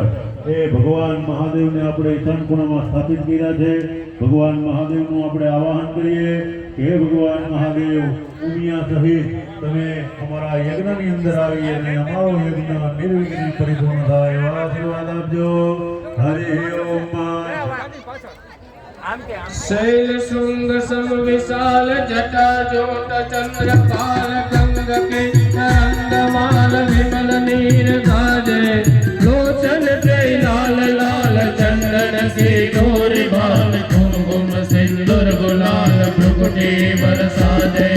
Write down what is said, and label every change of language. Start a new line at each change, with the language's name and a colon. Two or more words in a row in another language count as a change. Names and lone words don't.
Gujarati: એ ભગવાન મહાદેવને આપણે ઈશાન ખૂણામાં સ્થાપિત કર્યા છે. ભગવાન મહાદેવનું આપણે આવાહન કરીએ કે હે ભગવાન મહાદેવ ઉમિયા સહિત તમે અમારા યજ્ઞની અંદર આવી અને અમારો યજ્ઞ નિર્વિઘ્ને પરિપૂર્ણ થાય એવા આશીર્વાદ આપજો. હરિ ઓમ.
Hindi: शैल शुंग सम विशाल जटा जोट चंद्रपाल गंग के अंगमाल विमल नीर गाजे लोचन के लाल लाल चंदन के डोरी बाल कुमकुम सिंदूर गुलाल भ्रुकुटी बरसात